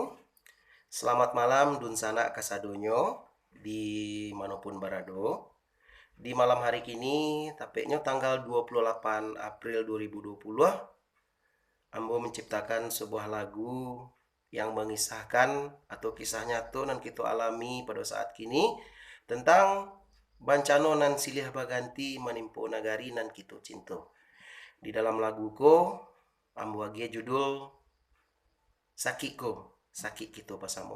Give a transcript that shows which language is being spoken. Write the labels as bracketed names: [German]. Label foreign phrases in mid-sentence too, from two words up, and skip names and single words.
[Minangkabau] Selamat malam Dunsana Kasadonyo di manapun barado. [Indonesian] Di malam hari kini, tapeknya tanggal 28 April 2020, Ambo menciptakan sebuah lagu yang mengisahkan atau kisah nyata nan kita alami pada saat kini tentang bancano nan silih baganti menimpo nagari nan kita cinta. [Minangkabau] Di dalam laguku Ambo agi judul Sakiko, Sakit Kita Pasamo.